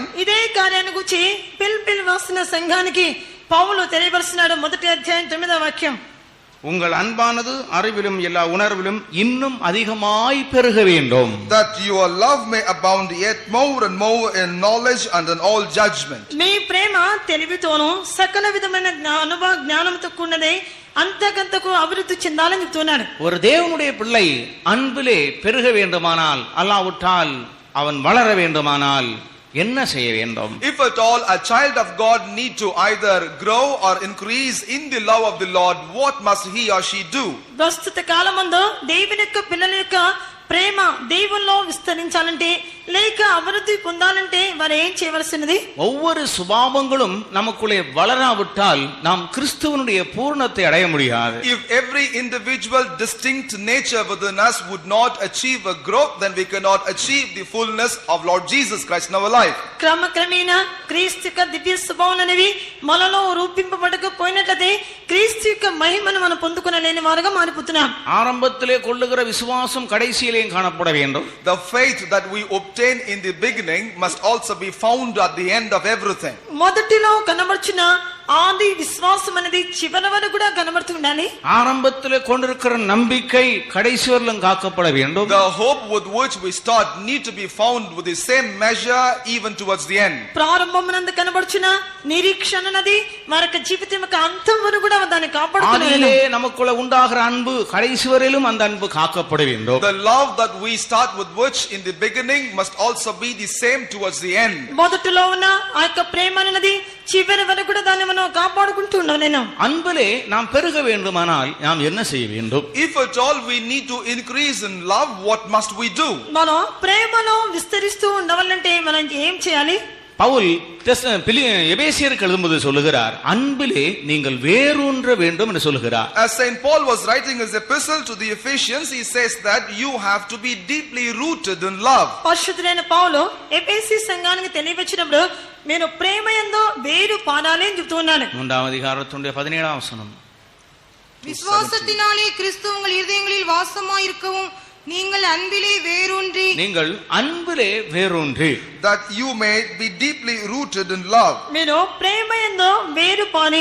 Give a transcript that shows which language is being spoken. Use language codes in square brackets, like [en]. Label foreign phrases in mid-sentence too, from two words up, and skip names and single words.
[te] ఇదే కార్యాన్ని గురించి ఫిలిప్పీల రాసిన సంఘానికి పౌలు తెలియపరుస్తున్నాడు. మొదటి అధ్యాయం 9వ వాక్యం, [ta] உங்கள் அன்பானது அறிவிலும் எல்லா உணர்விலும் இன்னும் அதிகமாய் பெருக வேண்டும். [en] that your love may abound yet more and more in knowledge and in all judgment. [te] మీ ప్రేమ తెలివితోను సకల విధమైన అనుభవ జ్ఞానంతో కూడినదే అంతకంతకు అభివృద్ధి చెందాలని చెప్తున్నాడు. [ta] ஒரு தேவனுடைய பிள்ளை அன்பிலே பெருக வேண்டுமானால், அல்லாவிட்டால் அவன் வளர வேண்டுமானால் என்ன செய்ய வேண்டும்? [en] If at all a child of God need to either grow or increase in the love of the Lord, what must he or she do? [te] ప్రస్తుత కాలమందు దేవుని యొక్క పిల్లల యొక్క ప్రేమ దేవుల్లో విస్తరించాలంటే లేక అభివృద్ధి పొందాలంటే వారు ఏం చేయవలసినది? [ta] ஒவ்வொரு சுபாவங்களும் நமக்குள்ளே வளராவிட்டால் நாம் கிறிஸ்துவனுடைய பூரணத்தை அடைய முடியாது. [en] If every individual distinct nature within us would not achieve a growth, then we cannot achieve the fullness of Lord Jesus Christ in our life. [te] క్రమక్రమేణా క్రీస్తు యొక్క దివ్య స్వభావం అనేవి మనలో రూపింపబడకపోయినట్లయితే క్రీస్తు యొక్క మహిమను మనం పొందుకొనలేని వారుగా మారిపోతున్నాం. [ta] ஆரம்பத்திலே கொள்ளுகிற விசுவாசம் கடைசியிலே காணப்பட வேண்டும். [en] The faith that we obtain in the beginning must also be found at the end of everything. [te] మొదటిలో కనబడుచున్న ఆది విశ్వాసం అనేది చివరి వరకు కూడా కనబడుతూ ఉండాలి. [ta] ஆரம்பத்திலே கொண்டிருக்கிற நம்பிக்கை கடைசி வரையிலும் காக்கப்பட வேண்டும். [en] The hope with which we start need to be found with the same measure even towards the end. [te] ప్రారంభమునందు కనబడుచున్న నిరీక్షణ అనేది వారి జీవితం యొక్క అంతం వరకు కూడా దాన్ని కాపాడుకోవాలి. [ta] ஆதியிலே நமக்குள்ள உண்டாகிற அன்பு கடைசி வரையிலும் அந்த அன்பு காக்கப்பட வேண்டும். [en] The love that we start with which in the beginning must also be the same towards the end. [te] మొదటిలో ఉన్న ఆ యొక్క ప్రేమ అనేది చివరి వరకు కూడా దాన్ని మనం కాపాడుకుంటూ ఉండాలి. నేను [ta] அன்பிலே நாம் பெருக வேண்டுமானால் நாம் என்ன செய்ய வேண்டும்? [en] If at all we need to increase in love, what must we do? [te] మనం ప్రేమలో విస్తరిస్తూ ఉండవాలంటే మనం ఏం చేయాలి? [ta] பவுல் எபேசியருக்கு எழுதும்போது சொல்லுகிறார், அன்பிலே நீங்கள் வேரூன்ற வேண்டும் என்று சொல்லுகிறார். [en] As Saint Paul was writing his epistle to the Ephesians, he says that you have to be deeply rooted in love. [te] పరిశుద్ధుడైన పౌలు ఎఫెసీ సంఘానికి తెలియవచ్చినప్పుడు మీరు ప్రేమ యందు వేరు పాడాలి అని చెప్తున్నాడు. [ta] 3వ அதிகாரத்தினுடைய 17ஆம் வசனம், விசுவாசத்தினாலே கிறிஸ்து உங்கள் இருதயங்களில் வாசமாய் இருக்கவும் நீங்கள் அன்பிலே வேரூன்றி [en] that you may be deeply rooted in love. [te] మీరు ప్రేమ యందు వేరు పాడి.